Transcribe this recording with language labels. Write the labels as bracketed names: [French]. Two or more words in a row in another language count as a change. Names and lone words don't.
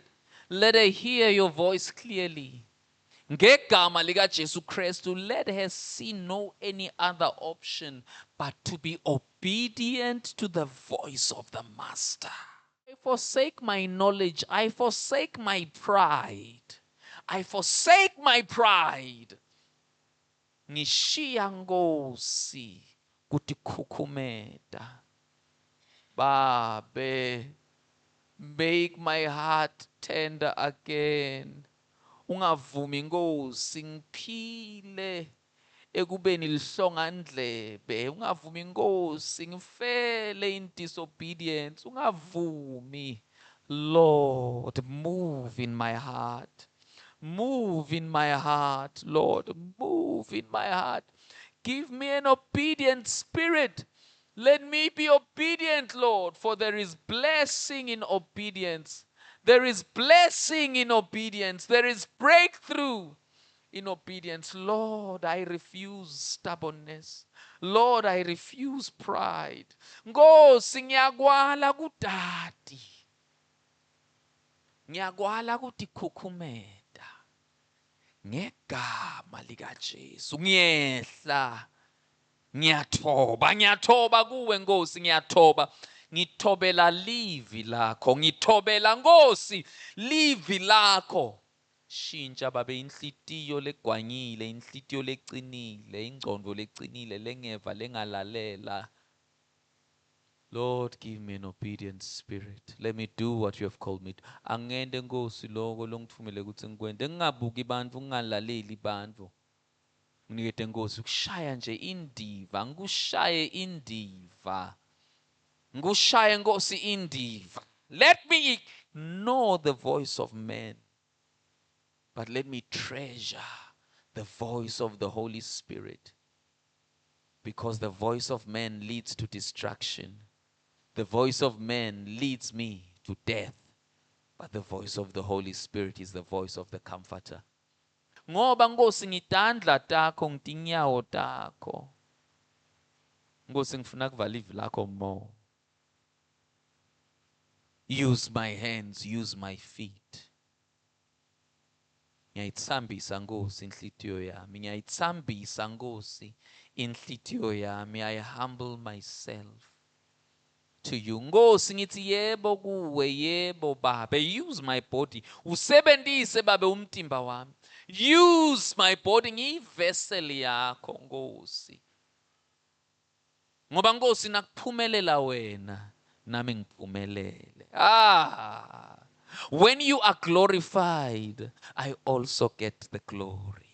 [English] Let her hear your voice clearly. [Swati] Ngegama lika Jesu Christu, [English] let her see no any other option but to be obedient to the voice of the Master. I forsake my knowledge. I forsake my pride. I forsake my pride. [Swati] Ngishiya Nkosi kutikhukhumeta. Babe, [English] make my heart tender again. [Swati] Ungavumi Nkosi ngiphile ekubeni lihlongandlebe. Ungavumi Nkosi ngifele [English] in disobedience. [Swati] Ungavumi. [English] Lord, move in my heart. Move in my heart, Lord. Move in my heart. Give me an obedient spirit. Let me be obedient, Lord, for there is blessing in obedience. There is blessing in obedience. There is breakthrough in obedience. Lord, I refuse stubbornness. Lord, I refuse pride. [Swati] Nkosi ngiyakwala kudadi. Ngiyakwala kutikhukhumeta. Ngegama lika Jesu ngiyehla. Ngiyathoba kuwe Nkosi, ngiyathoba. Ngithobela livi lakho, ngithobela Nkosi livi lakho. Shintsha babe inhlitiyo legwanyile, inhlitiyo lecinile, ingcondo lecinile, lengeva lengalalela. [English] Lord, give me an obedient spirit. Let me do what you have called me to. [Swati] Angende Nkosi lokho longithumele ukuthi ngikwente. Ngingabuki bantfu, ngingalaleli bantfu. Nginikete Nkosi ukushaya nje indiva, ngikushaye indiva. Ngushaye Nkosi indiva. [English] Let me know the voice of man, but let me treasure the voice of the Holy Spirit, because the voice of man leads to destruction. The voice of man leads me to death, but the voice of the Holy Spirit is the voice of the Comforter. [Swati] Ngoba Nkosi ngitandla takho, ngitinyawo takho. Nkosi ngifuna kuvala ivi lakho more. [English] Use my hands, use my feet. [Swati] Ngiyayithambisa Nkosi inhlitiyo yami, ngiyayithambisa Nkosi inhlitiyo yami. [English] I humble myself to you. [Swati] Nkosi ngithi yebo kuwe, yebo Baba. [English] Use my body. [Swati] Usebenzise Baba umtimba wami. [English] Use my body, [Swati] ngiyivessel yakho Nkosi. Ngoba Nkosi nakuphumelela wena, nami ngiphumelele. [English] When you are glorified, I also get the glory.